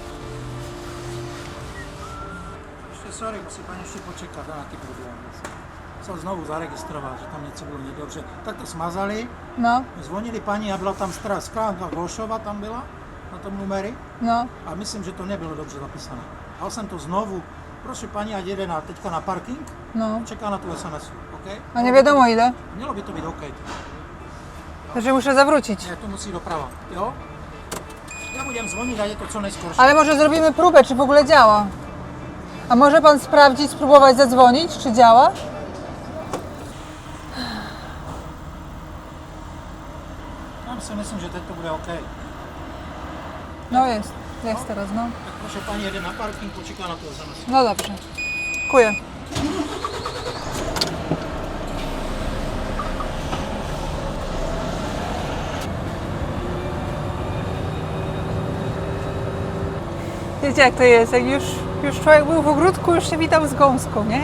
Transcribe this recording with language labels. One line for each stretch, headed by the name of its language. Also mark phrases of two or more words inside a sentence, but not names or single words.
Polish: Jeszcze sorry, musi pani jeszcze poczekać na te problemy.
Czech: sa znovu zaregistroval, že tam něco bylo nedobře. Tak to smazali, No, zvonili paní a byla tam stará sklánka Holšova, tam byla na tom numery no. a myslím, že to nebylo dobře zapísané. Dal jsem to znovu, prosím paní, ať jede teďka na parking, No. čeká na tu SMS, OK?
Polish: A nie wiadomo ile.
Czech: Mělo by to být OK.
Polish: Także muszę zawrócić.
Czech: Ne, to musí doprava, jo?
Slovak: Ja budem zvoniť a je to co najskoršie.
Polish: Ale może zrobimy próbę, czy w ogóle działa. A może pan sprawdzić, spróbować zadzwonić, czy działa?
Czech: Tam si myslím, že teď to bude OK.
Polish: No jest teraz, no. Tak proszę pani,
Czech: jede na parking, počeká na tu SMS.
Polish: No dobrze. Dziękuję. Wiecie jak to jest, jak już człowiek był w ogródku, już się witał z gąską, nie?